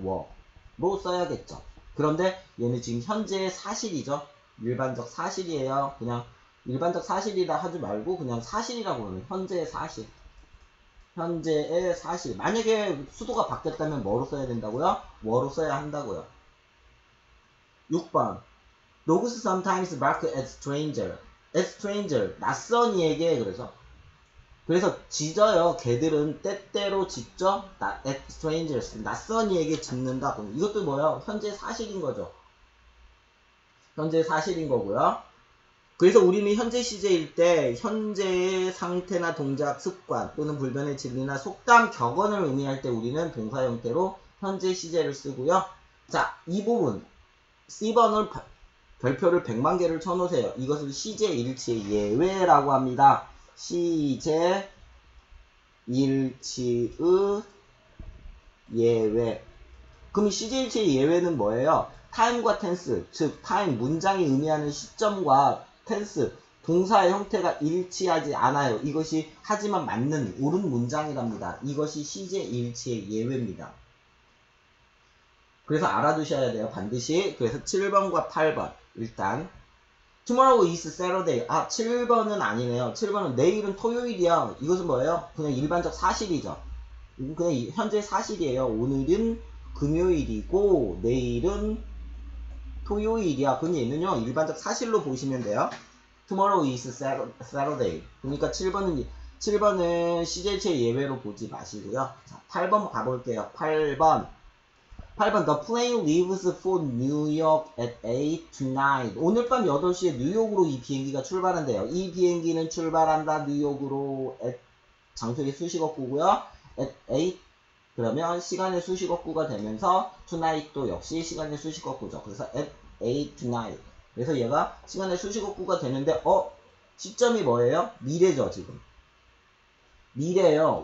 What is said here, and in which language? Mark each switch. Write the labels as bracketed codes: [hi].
[ko] 워로 써야겠죠. 그런데 얘는 지금 현재의 사실이죠. 일반적 사실이에요. 그냥 일반적 사실이라 하지 말고 그냥 사실이라고 하면 현재의 사실. 현재의 사실. 만약에 수도가 바뀌었다면 뭐로 써야 된다고요? 워로 써야 한다고요. 6번. [en] Dogs sometimes bark at stranger. at stranger. [ko] 낯선 이에게 그래서 짖어요. 개들은 때때로 짖죠. [en] at strangers. [ko] 낯선 이에게 짖는다. 이것도 뭐예요? 현재 사실인 거죠. 현재 사실인 거고요. 그래서 우리는 현재 시제일 때 현재의 상태나 동작, 습관 또는 불변의 진리나 속담, 격언을 의미할 때 우리는 동사 형태로 현재 시제를 쓰고요. 자, 이 부분 C번을 별표를 100만 개를 쳐놓으세요. 이것을 시제 일치의 예외라고 합니다. 시제 일치의 예외. 그럼 시제 일치의 예외는 뭐예요? time과 tense, 즉 time 문장이 의미하는 시점과 tense 동사의 형태가 일치하지 않아요. 이것이 하지만 맞는 옳은 문장이랍니다. 이것이 시제 일치의 예외입니다. 그래서 알아두셔야 돼요. 반드시. 그래서 7번과 8번. [en] 일단 Tomorrow is Saturday. [ko] 7번은 아니네요. 7번은 내일은 토요일이야. 이것은 뭐예요? 그냥 일반적 사실이죠. 그냥 현재 사실이에요. 오늘은 금요일이고 내일은 토요일이야. 그럼 얘는요. 일반적 사실로 보시면 돼요. [en] Tomorrow is Saturday. [ko] 그러니까 7번은 시제체 예외로 보지 마시고요. 자, 8번 가볼게요. [en] 8번 The plane leaves for New York at 8 tonight. [ko] 오늘 밤 8시에 뉴욕으로 이 비행기가 출발한대요. 이 비행기는 출발한다. 뉴욕으로 at 장소의 수식어구고요. at 8 그러면 시간의 수식어구가 되면서 tonight도 역시 시간의 수식어구죠. 그래서 [en] at 8 tonight. [ko] 그래서 얘가 시간의 수식어구가 되는데 시점이 뭐예요? 미래죠, 지금. 미래요.